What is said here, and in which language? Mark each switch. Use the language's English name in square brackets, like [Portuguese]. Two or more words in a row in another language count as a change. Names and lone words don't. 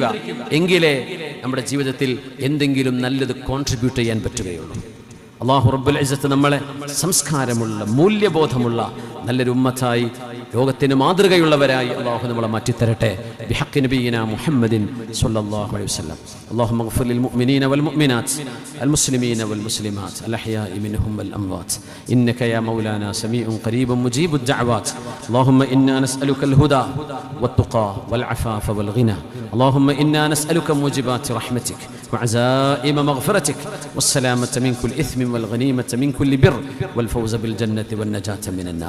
[Malayalam] എങ്കിലേ നമ്മുടെ ജീവിതത്തിൽ എന്തെങ്കിലും നല്ലത് കോൺട്രിബ്യൂട്ട് ചെയ്യാൻ പറ്റുകയുള്ളൂ. അല്ലാഹു [Arabic] رب العزة [Malayalam] നമ്മളെ സംസ്കാരമുള്ള, മൂല്യബോധമുള്ള നല്ലൊരു ഉമ്മത്തായി, ലോകത്തിന് മാതൃകയുള്ളവരായി അല്ലാഹു നമ്മളെ മാറ്റിത്തരട്ടെ. [Arabic] بحق نبينا محمد صلى الله عليه وسلم. اللهم اغفر للمؤمنين والمؤمنات المسلمين والمسلمات الأحياء منهم والأموات إنك يا مولانا سميع قريب مجيب الدعوات. اللهم إنا نسألك الهدى والتقى والعفاف والغنى. اللهم إنا نسألك موجبات رحمتك وعزائم مغفرتك والسلامة من كل إثم والغنيمة من كل بر والفوز بالجنة والنجاة من النار.